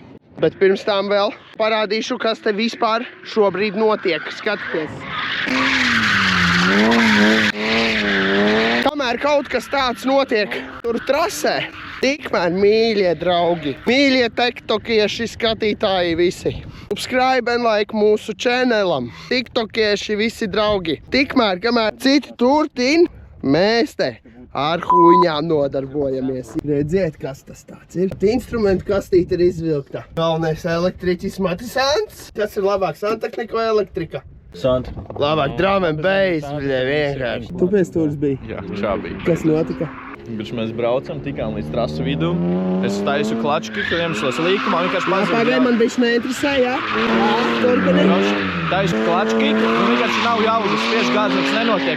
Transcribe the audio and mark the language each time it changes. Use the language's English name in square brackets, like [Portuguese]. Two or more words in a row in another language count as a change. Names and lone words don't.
[Latvian] Bet pirms tām vēl parādīšu, kas te vispār šobrīd notiek. Skatieties. Kamēr kaut kas tāds notiek tur trasē, tikmēr mīļie draugi, mīļie tiktokieši, skatītāji visi. [English] Subscribe and like [Latvian] mūsu channelam. Tiktokieši visi draugi. Tikmēr, kamēr citi turtin, mēs te ar huņām nodarbojamies. Redziet, kas tas tāds ir. Instrumentu kastīte ir izvilkta. Galvenais elektriķis Matis Ants. Kas ir labāk, santehnika vai elektrika? Sant. Labāk [English] drum and bass, [Latvian] bļē, vienkārši. Tu pēc tūrs biji? Jā, šā bija. Kas notika? Pirms mēs braucam, tikām līdz trasu vidu. Es taisu klački, ka iemeslos līkumā, vienkārši Pagaid, man bišķi neinteresē, jā? Turpini. Taisu klački, un vienkārši nav jāvada spiež gāzi, nekas nenotiek.